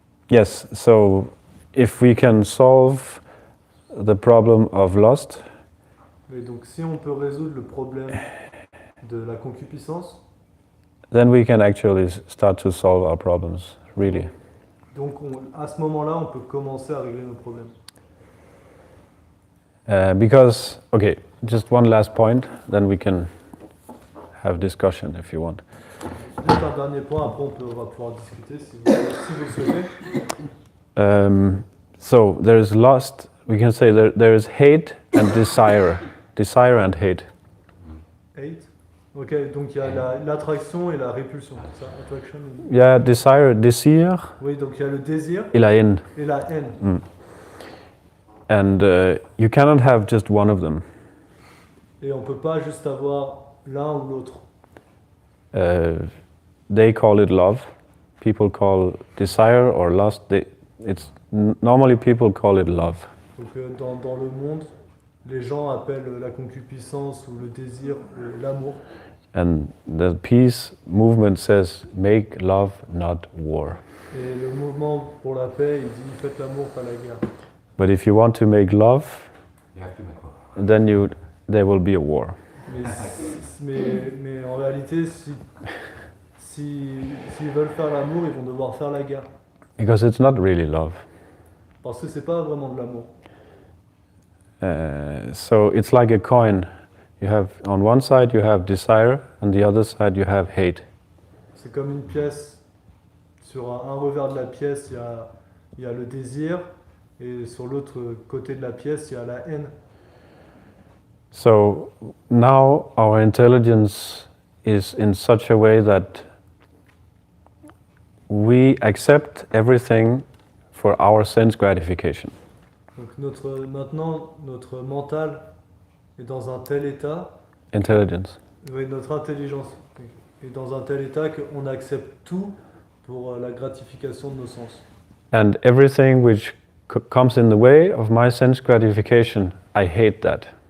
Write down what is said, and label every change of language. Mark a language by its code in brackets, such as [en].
[en] Yes, so if we can solve the problem of lust, [fr] Et donc si on peut résoudre le problème de la concupiscence, [en] then we can actually start to solve our problems, really. [fr] donc à ce moment-là, on peut commencer à régler nos problèmes. [en] Because, okay, just one last point, then we can have discussion if you want. [fr] Juste un dernier point, après on va pouvoir discuter si vous le souhaitez. [en] So there is lust, we can say there is hate and desire and hate. Hate. [fr] Ok, donc il y a l'attraction et la répulsion, c'est ça? [en] Attraction. Yeah, [fr] désir Oui, donc il y a le désir et la haine. et la haine. [en] And you cannot have just one of them. [fr] Et on peut pas juste avoir l'un ou l'autre. [en] They call it love. People call desire or lust. Normally people call it love. [fr] Donc dans le monde, les gens appellent la concupiscence ou le désir l'amour. [en] And the peace movement says, make love, not war. [fr] Et le mouvement pour la paix, il dit faites l'amour, pas la guerre. [en] But if you want to make love, You have to make one. then there will be a war. [fr] Mais en réalité, s'ils veulent faire l'amour, ils vont devoir faire la guerre. [en] Because it's not really love. [fr] Parce que c'est pas vraiment de l'amour. [en] So it's like a coin. You have, on one side you have desire, and the other side you have hate. [fr] C'est comme une pièce. Sur un revers de la pièce, il y a le désir, et sur l'autre côté de la pièce, il y a la haine. [en] So now our intelligence is in such a way that we accept everything for our sense gratification. [fr] Donc maintenant, notre mental est dans un tel état, [en] Intelligence. [fr] oui, notre intelligence est dans un tel état qu'on accepte tout pour la gratification de nos sens. [en] And everything which comes in the way of my sense gratification, I hate that.